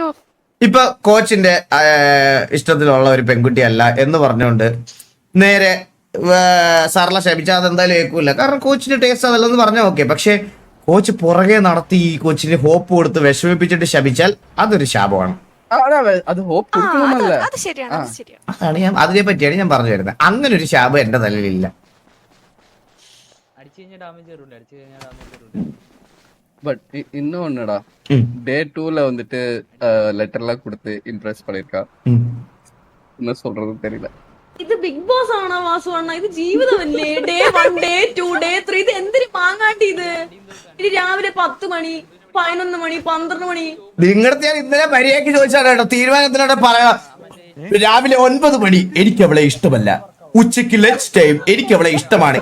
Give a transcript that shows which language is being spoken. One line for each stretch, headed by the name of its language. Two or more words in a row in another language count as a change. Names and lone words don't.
Malayalam: ഇപ്പൊ കോച്ചിന്റെ ഇഷ്ടത്തിലുള്ള ഒരു പെൺകുട്ടിയല്ല എന്ന് പറഞ്ഞുകൊണ്ട് നേരെ സർല ശപിച്ചാൽ അതെന്തായാലും കേൾക്കൂല. കാരണം കോച്ചിന്റെ ടേസ്റ്റ് അതല്ലെന്ന് പറഞ്ഞാൽ ഓക്കെ. പക്ഷെ കോച്ച് പുറകെ നടത്തി ഈ കോച്ചിന് ഹോപ്പ് കൊടുത്ത് വിഷമിപ്പിച്ചിട്ട് ശപിച്ചാൽ അതൊരു ശാപമാണ്. അത് ഹോപ്പ് കൊടുക്കണമെന്നല്ല. അതാണ് ഞാൻ അതിനെ പറ്റിയാണ് ഞാൻ പറഞ്ഞു വരുന്നത്. അങ്ങനെ ഒരു ശാപം എന്റെ തലയിലില്ല.
Tamil: பட் இன்னும் ஒண்ணுடா, டே 2ல வந்துட்டு லெட்டர் எல்லாம் கொடுத்து இம்ப்ரெஸ் பண்ணிருக்கா. என்ன சொல்றது தெரியல.
Malayalam: ഇത് ബിഗ് ബോസ് ആണോ വാസു അണ്ണ? ഇത് ജീവിതമല്ലേ? ഡേ 1 ഡേ 2 ഡേ 3 ഇത് എന്തിനു മാങ്ങാട്ടി ഇത്? ഇത് രാവിലെ 10 മണി 11 മണി 12 മണി. നിങ്ങളുടെ ഞാൻ ഇന്നലെ മര്യാദയ്ക്ക് ചോദിച്ചാണ് കേട്ടോ. തീരുമാനത്തിനോടെ പറയാ. രാവിലെ 9 മണി എനിക്ക് അവളെ ഇഷ്ടമല്ല, ഉച്ചക്ക്
English: lunch time
Malayalam: എനിക്ക് അവളെ ഇഷ്ടമാണ്.